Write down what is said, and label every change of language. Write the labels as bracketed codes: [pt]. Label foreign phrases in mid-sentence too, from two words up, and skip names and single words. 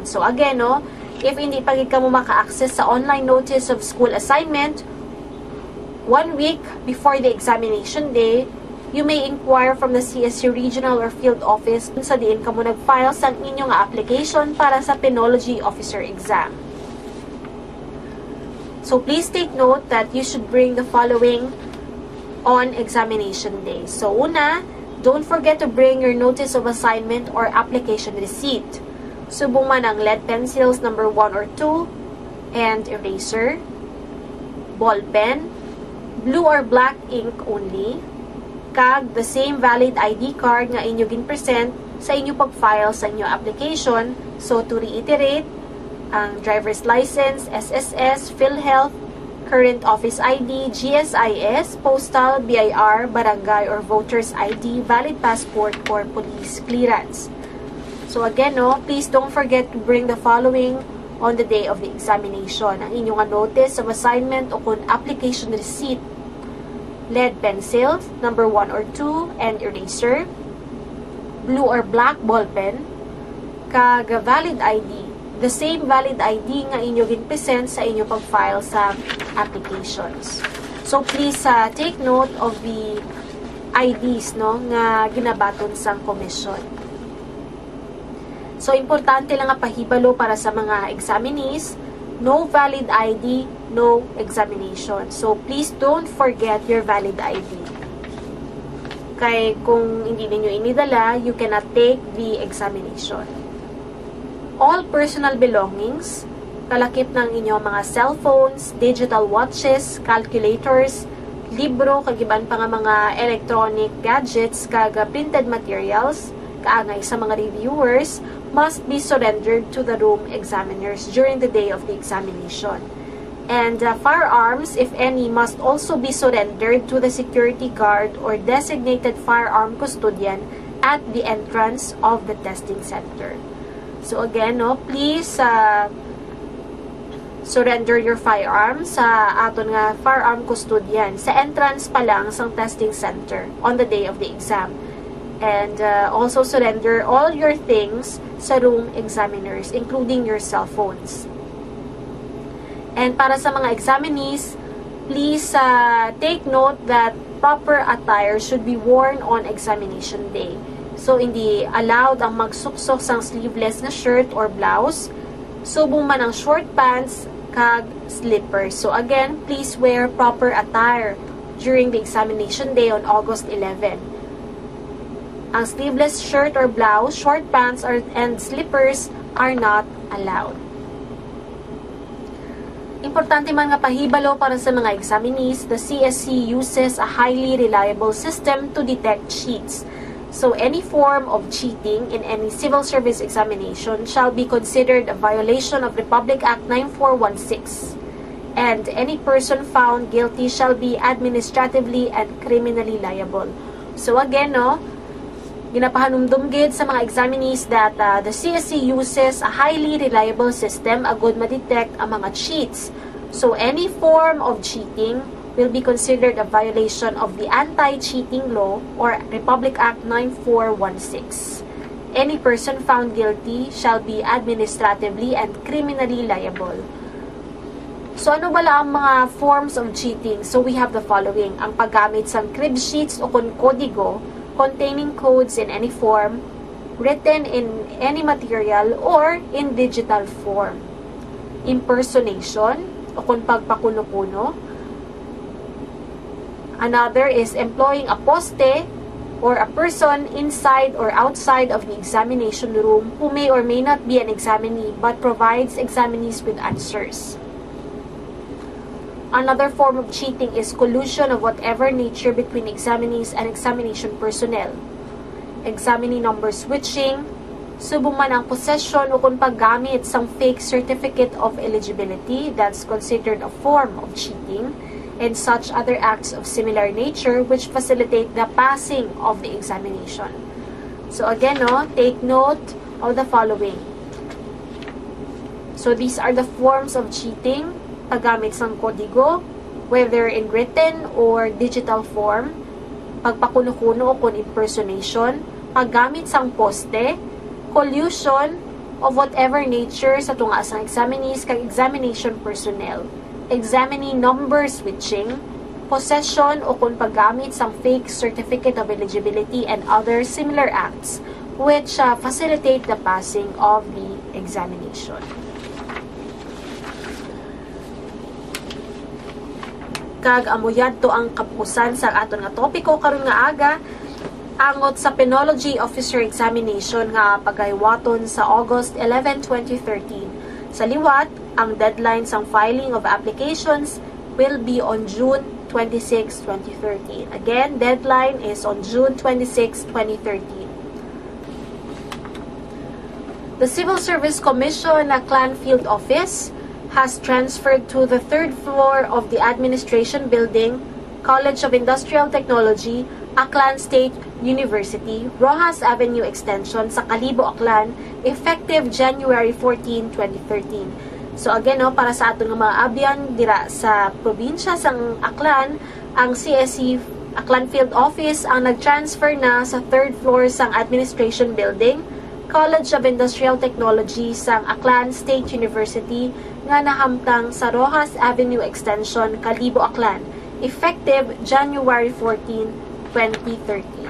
[en] So again, no, if [hil] hindi pa gid kamo maka-access sa [en] online notice of school assignment 1 week before the examination day, you may inquire from the CSC regional or field office [hil] kung sa diin kamo nag-file sa inyong application para sa [en] Penology Officer exam. So please take note that you should bring the following on examination day. So una, don't forget to bring your notice of assignment or application receipt. [hil] Subong man ang [en] lead pencils number 1 or 2 and eraser, ball pen, blue or black ink only, kag the same valid ID card [hil] nga inyo gin-present sa inyo pag-file sa inyo [en] application. So to reiterate, ang driver's license, SSS, PhilHealth, current office ID, GSIS, postal, BIR, barangay or voter's ID, valid passport or police clearance. So again, no, please don't forget to bring the following on the day of the examination. [hil] Ang inyong [en] notice of assignment [hil] o kung [en] application receipt, lead pencils, number 1 or 2, and eraser, blue or black ball pen, kag valid ID. The same valid ID [hil] nga inyo gin-present sa inyo pag-file sa applications. [en] So please take note of the IDs, [hil] no, nga ginabaton sa commission. So importante lang nga pahibalo para sa mga examinees, [en] no valid ID, no examination. So, please don't forget your valid ID. [hil] Kaya kung hindi ninyo inidala, [en] you cannot take the examination. All personal belongings, [hil] kalakip ng inyong mga [en] cellphones, digital watches, calculators, libro, [hil] kagiban pa nga mga [en] electronic gadgets, kaga printed materials, [hil] kaangay sa mga [en] reviewers, must be surrendered to the room examiners during the day of the examination. And firearms, if any, must also be surrendered to the security guard or designated firearm custodian at the entrance of the testing center. So again, no, please surrender your firearms [hil] sa aton nga [en] firearm custodian [hil] sa entrance pa lang sa [en] testing center on the day of the exam. And also surrender all your things sa room examiners, including your cell phones. And [hil] para sa mga [en] examinees, please take note that proper attire should be worn on examination day. [hil] So, hindi allowed ang magsuksok sang sleeveless na [en] shirt or blouse. [hil] Subong man ang [en] short pants [hil] kag slippers. [en] So, again, please wear proper attire during the examination day on August 11. Ang sleeveless shirt or blouse, short pants, and slippers are not allowed. [hil] Importante man nga pahibalo para sa mga [en] examinees, the CSC uses a highly reliable system to detect cheats. So any form of cheating in any civil service examination shall be considered a violation of Republic Act 9416. and any person found guilty shall be administratively and criminally liable. So again, no, [hil] ginapahanumdum gid sa mga [en] examinees that the CSC uses a highly reliable system [hil] agud ma-detect ang mga [en] cheats. So any form of cheating will be considered a violation of the Anti-Cheating Law or Republic Act 9416. Any person found guilty shall be administratively and criminally liable. [hil] So ano bala ang mga [en] forms of cheating? So we have the following: [hil] ang paggamit sa [en] crib sheets [hil] o kodigo [en] containing codes in any form, written in any material or in digital form. [hil] Impersonation o kung pagpakuno-kuno. [en] Another is employing a poste or a person inside or outside of the examination room who may or may not be an examinee but provides examinees with answers. Another form of cheating is collusion of whatever nature between examinees and examination personnel. Examinee number switching, [hil] subong man ang [en] possession [hil] o kung paggamit sang [en] fake certificate of eligibility, that's considered a form of cheating, and such other acts of similar nature which facilitate the passing of the examination. So again, no, take note of the following. So these are the forms of cheating: [hil] paggamit sang kodigo, [en] whether in written or digital form, [hil] pagpakuno-kuno o kung impersonation, paggamit sang poste, [en] collusion of whatever nature [hil] sa tunga sang [en] examinees kag examination personnel, examinee number switching, possession [hil] o kung paggamit sang [en] fake certificate of eligibility, and other similar acts which facilitate the passing of the examination. [hil] Kag amuyad to ang kapusan sa aton nga topiko karon nga aga, angot sa Penology Officer Examination nga pagaywaton sa August 11, 2013. Sa liwat, ang [en] deadline sang filing of applications will be on June 26, 2013. Again, deadline is on June 26, 2013. The Civil Service Commission na Clan Field Office has transferred to the third floor of the Administration Building, College of Industrial Technology, Aklan State University, Rojas Avenue Extension sa Kalibo, Aklan, effective January 14, 2013. So again, [hil] no, para sa aton nga mga abyan dira sa probinsya sang Aklan, ang CSC Aklan Field Office ang nag-transfer na sa [en] third floor [hil] sang Administration Building, College of Industrial Technology sang Aklan State University nga nahamtang sa Rojas Avenue Extension, Kalibo, Aklan, effective January 14, 2013.